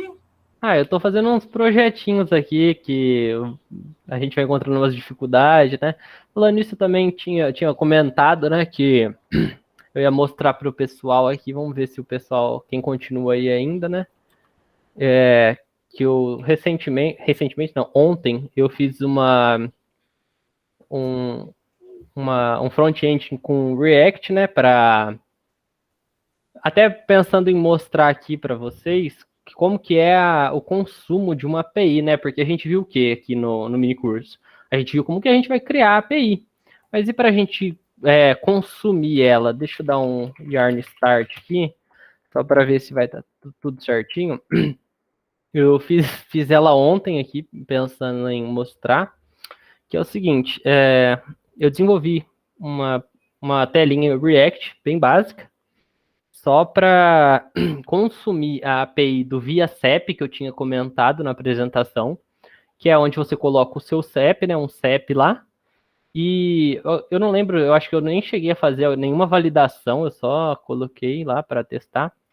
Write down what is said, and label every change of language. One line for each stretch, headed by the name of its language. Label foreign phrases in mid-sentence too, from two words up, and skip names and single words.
Portuguese: Eu tô fazendo uns projetinhos aqui que a gente vai encontrando umas dificuldades, né? Falando nisso, também tinha comentado, né, que eu ia mostrar para o pessoal aqui, vamos ver se o pessoal, quem continua aí ainda, né? Que eu recentemente não, ontem eu fiz um front-end com React, né, até pensando em mostrar aqui para vocês como que é o consumo de uma API, né, porque a gente viu o que aqui no mini curso? A gente viu como que a gente vai criar a API, mas e para a gente consumir ela? Deixa eu dar um
English: yarn start
Portuguese: aqui, só para ver se vai estar tudo certinho. Eu fiz ela ontem aqui, pensando em mostrar, que é o seguinte, eu desenvolvi uma telinha React bem básica, só para consumir a API do ViaCep, que eu tinha comentado na apresentação, que é onde você coloca o seu CEP, né, um CEP lá, e eu não lembro, eu acho que eu nem cheguei a fazer nenhuma validação, eu só coloquei lá para testar.